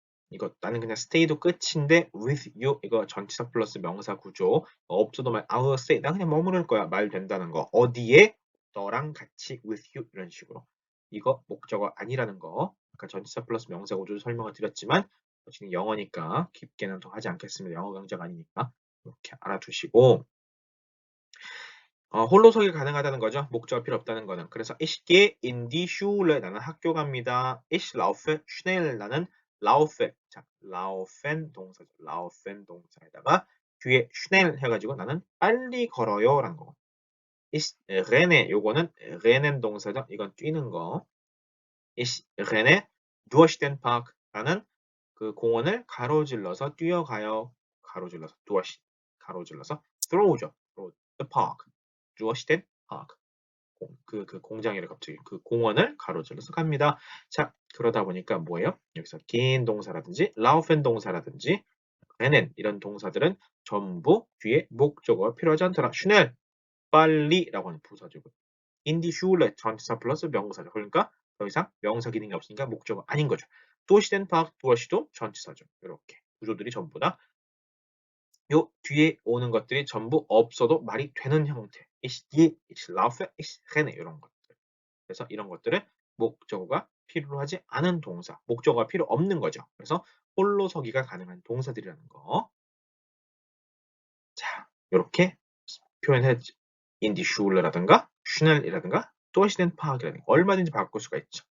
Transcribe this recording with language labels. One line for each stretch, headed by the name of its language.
Korean: 이거 나는 그냥 stay도 끝인데 with you 이거 전치사 플러스 명사 구조 없어도 말
English: I will stay
Korean: 나 그냥 머무를 거야 말 된다는 거 어디에 너랑 같이
English: with you
Korean: 이런 식으로 이거 목적어 아니라는 거 아까 전치사 플러스 명사 구조 설명을 드렸지만 지금 영어니까 깊게는 더 하지 않겠습니다. 영어 강좌가 아니니까 이렇게 알아두시고 홀로서기 가능하다는 거죠. 목적어 필요 없다는 거는.
German: 그래서 ich gehe in die Schule
Korean: 나는 학교 갑니다.
German: ich laufe schnell
Korean: 나는
German: laufe 자, laufen 동사죠.
Korean: laufen 동사에다가 뒤에 schnell 해가지고 나는 빨리 걸어요 라는 거.
German: ich renne
Korean: 요거는
German: rennen 동사죠.
Korean: 이건 뛰는 거.
German: ich renne durch den Park
Korean: 나는 그 공원을 가로질러서 뛰어가요. 가로질러서 durch 가로질러서 throw죠.
English: through the park.
German: durch den Park.
Korean: 그 공장이래 갑자기 그 공원을 가로질러서 갑니다. 자 그러다 보니까 뭐예요? 여기서 gehen 동사라든지 laufen 동사라든지 rennen 이런 동사들은 전부 뒤에 목적어가 필요하지 않더라. schnell 빨리라고 하는 부사주고
German: in die Schule
Korean: 전치사 플러스 명사죠. 그러니까 더 이상 명사 기능이 없으니까 목적어 아닌 거죠.
German: durch den Park
Korean: durch도 전치사죠. 이렇게 구조들이 전부 다 요 뒤에 오는 것들이 전부 없어도 말이 되는 형태.
German: ich gehe, ich laufe, ich renne 이런 것들.
Korean: 그래서 이런 것들은 목적어가 필요하지 않은 동사, 목적어가 필요 없는 거죠. 그래서 홀로 서기가 가능한 동사들이라는 거. 자, 이렇게 표현해
German: in die Schule
Korean: 라든가 schnell이라든가
German: durch den Park
Korean: 이라든가 얼마든지 바꿀 수가 있죠.